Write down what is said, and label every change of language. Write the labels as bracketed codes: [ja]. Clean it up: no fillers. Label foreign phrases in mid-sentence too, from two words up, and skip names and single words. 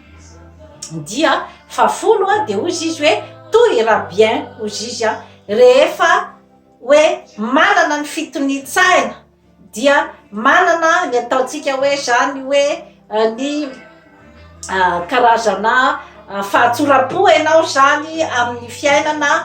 [mg] Dia fafolo de ozy izy hoe [fr] tout ira bien [mg] ozy izy rehefa hoe manana ny fitonitsaina dia manana ny ataontsika hoe zany hoe ny karazana fahatsoram-po ianao zany amin'ny fiainana